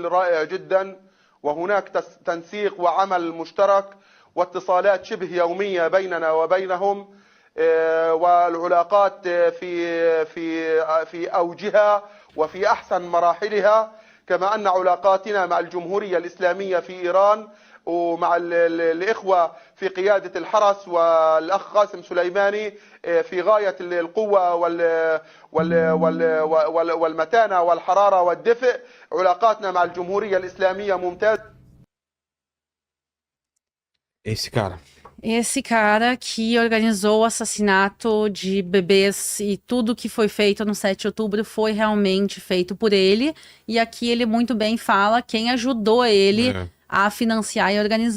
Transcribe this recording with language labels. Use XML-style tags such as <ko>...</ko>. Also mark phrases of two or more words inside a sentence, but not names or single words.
<ar>رائع جدا، وهناك تنسيق وعمل مشترك واتصالات شبه يومية بيننا وبينهم، والعلاقات في أوجها وفي أحسن مراحلها، كما أن علاقاتنا مع الجمهورية الإسلامية في إيران ومع الإخوة في قيادة الحرس والأخ قاسم سليماني في غاية القوة والمتانة والحرارة والدفء. علاقاتنا مع الجمهورية الإسلامية ممتازة.</ar> <pt>Esse cara que organizou o assassinato de bebês e tudo que foi feito no 7 de outubro foi realmente feito por ele. E aqui ele muito bem fala quem ajudou ele a financiar e organizar.</pt>